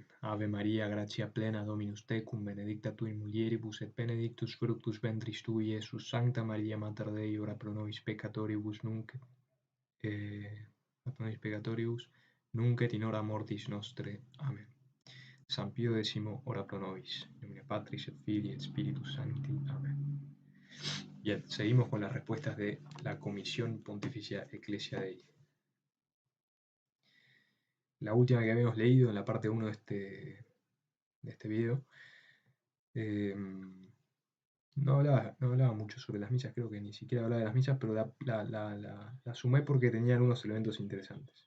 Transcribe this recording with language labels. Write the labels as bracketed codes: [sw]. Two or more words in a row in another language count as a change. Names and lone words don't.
[la] Ave Maria, gratia plena, Dominus tecum, benedicta tu in mulieribus et benedictus fructus ventris tui, Iesus. Sancta Maria Mater Dei, ora pro nobis peccatoribus nunc et in hora mortis nostre. Amen. San Pío X, ora pro nobis. Nomine Patris et Filii et Spiritus Sancti. Amen. [es] Bien, seguimos con las respuestas de la Comisión Pontificia Ecclesia Dei. La última que habíamos leído en la parte 1 de este video, no hablaba mucho sobre las misas, creo que ni siquiera hablaba de las misas, pero la sumé porque tenían unos elementos interesantes.